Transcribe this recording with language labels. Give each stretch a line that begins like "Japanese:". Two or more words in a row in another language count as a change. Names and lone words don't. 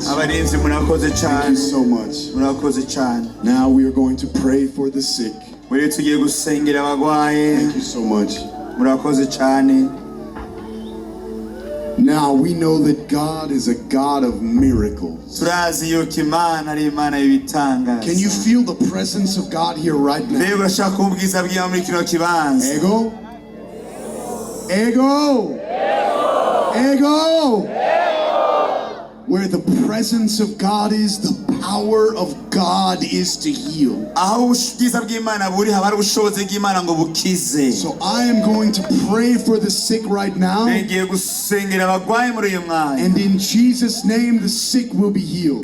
English: Thank you so much. Now we are going to pray for the sick. Thank you so much. Now we know that God is a God of miracles.
Rundi: Turazi yuko Imana ari Imana y'ibitangaza.
English: Can you feel the presence of God here right now?
Rundi: Mbega urashaka kumva ubwiza bw'Imana muri kino kibanza? Ego? Ego? Ego?
English: Where the presence of God is, the power of God is to heal. So I am going to pray for the sick right now. And in Jesus' name, the sick will be healed.